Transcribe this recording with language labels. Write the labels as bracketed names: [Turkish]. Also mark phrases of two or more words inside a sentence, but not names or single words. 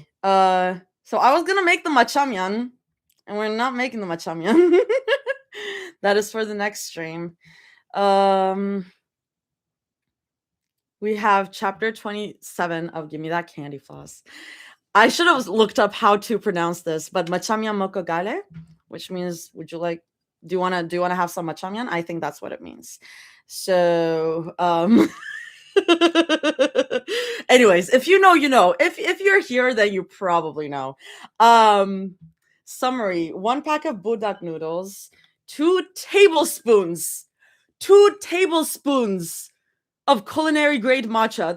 [English] So I was gonna make the matchamyeon, and we're not making the matchamyeon. That is for the next stream. We have chapter 27 of Gimme That Candy Floss. I should have looked up how to pronounce this, but [Korean] 말차면 먹고 갈래, [English] which means would you like do you want to have some matchamyeon? I think that's what it means. So anyways, if you know, you know. If you're here, then you probably know. Summary: 1 pack of budak noodles, 2 tablespoons of culinary grade matcha.